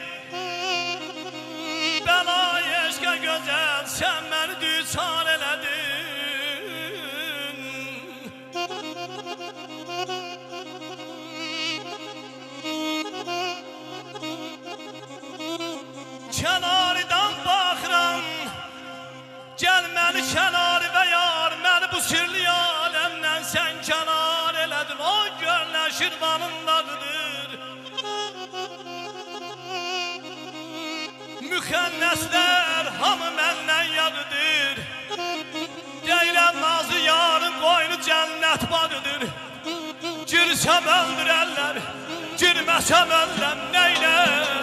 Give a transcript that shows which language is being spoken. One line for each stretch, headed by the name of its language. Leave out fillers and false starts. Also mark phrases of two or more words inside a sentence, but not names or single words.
Azerbaijani: Bela eşke güzel sen beni düçar eledin.
Turkish: Kenardan bakıram,
Azerbaijani: gel məni kənar və yar, məni bu sirli aləmdən sən kənar elədin. O göllə şirvanındadır, müxənnəslər hamı məndən yağıdır. Deyirəm nazı yarın qoynu cənnət bağıdır. Girsəm öldürərlər, girməsəm öldürəm, neynər?